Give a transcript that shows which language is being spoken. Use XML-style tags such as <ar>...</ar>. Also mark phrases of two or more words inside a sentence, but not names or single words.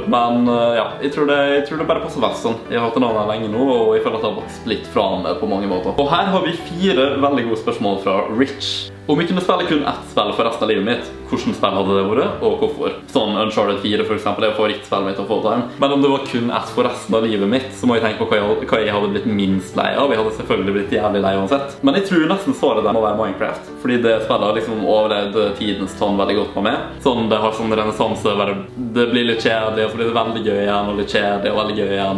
<no>Men ja, jeg tror det bare passer best sånn. Jeg har hatt navnet lenge nå, og jeg føler at det har vokst litt fra meg på mange måter. Og her har vi 4 veldig gode spørsmål fra Rich. Om jeg kunne spille kun ett spill for resten av livet mitt, hvordan spill hadde det vært, og hvorfor? Sånn Uncharted 4 for eksempel, er favorittspillet mitt</no> <en>of all time.</en> <no>Men om det var kun ett for resten av livet mitt, så må jeg tenke på hva jeg hadde blitt minst lei av. Jeg hadde selvfølgelig blitt jævlig lei uansett. Men jeg tror nesten svaret der må være Minecraft, fordi det spillet har liksom overlevd tidens tann veldig godt med meg. Sånn, det har sånn renessanse, det blir litt kjedelig, og så blir det veldig gøy igjen, og litt kjedelig, og veldig gøy igjen.</no>